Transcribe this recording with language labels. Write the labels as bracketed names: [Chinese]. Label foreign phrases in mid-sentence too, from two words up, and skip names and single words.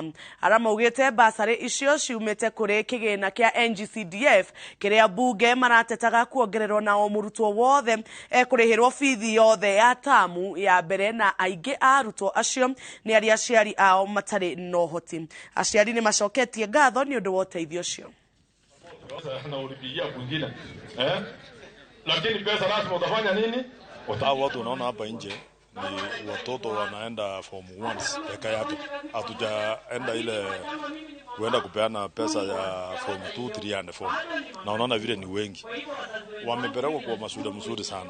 [Kikuyu] Arama augĩte bursary icio ciumĩte kũrĩ kĩgĩna kĩa NGCDF kĩrĩa mbunge maratetaga kuongererwo na o mũrutwo wothe kũrĩhĩrwo bithi yothe ya tamu ya mbere, na aingĩ a arutwo acio nĩ arĩa aciari ao matarĩ na ũhoti. Aciari nĩ macoketie ngatho nĩ ũndũ wa ũteithio ũcio. [Swahili] Na ulipigia kwingine lakini pesa lazima utafanya nini? Hao watu unaona hapa nje ni watoto wanaenda form 1 peke yake, hatujaenda ile kuenda kupeana pesa ya form 2, 3 and 4, na unaona vile ni wengi wamepelekwa kwa mashule mzuri sana.